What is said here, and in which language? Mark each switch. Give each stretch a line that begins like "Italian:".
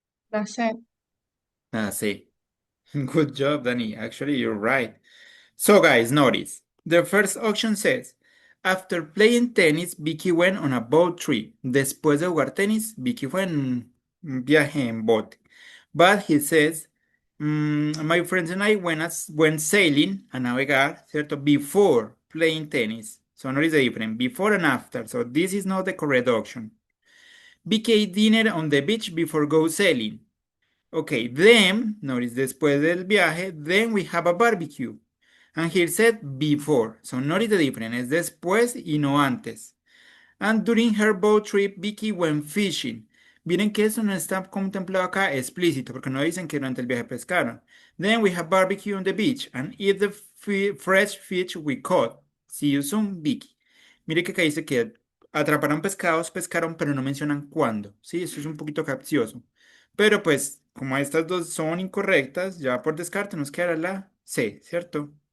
English: That's it. See. Good job, Danny. Actually, you're right. So, guys, notice. The first option says, after playing tennis, Vicky went on a boat trip.
Spanish: Después de jugar tenis, Vicky fue en un viaje en bote.
English: But he says, my friends and I went sailing,
Spanish: a navegar, ¿cierto?
English: Before playing tennis. So notice the difference, before and after. So this is not the correct option. Vicky ate dinner on the beach before go sailing. Okay, then, notice
Spanish: después del viaje,
English: then we have a barbecue. And here said before. So notice the difference,
Spanish: es después y no antes.
English: And during her boat trip, Vicky went fishing.
Spanish: Miren que eso no está contemplado acá explícito, porque no dicen que durante el viaje pescaron.
English: Then we have barbecue on the beach and eat the fresh fish we caught. See you soon, Vicky.
Spanish: Mire que acá dice que atraparon pescados, pescaron, pero no mencionan cuándo. Sí, eso es un poquito capcioso. Pero pues, como estas dos son incorrectas, ya por descarte nos queda la C, ¿cierto?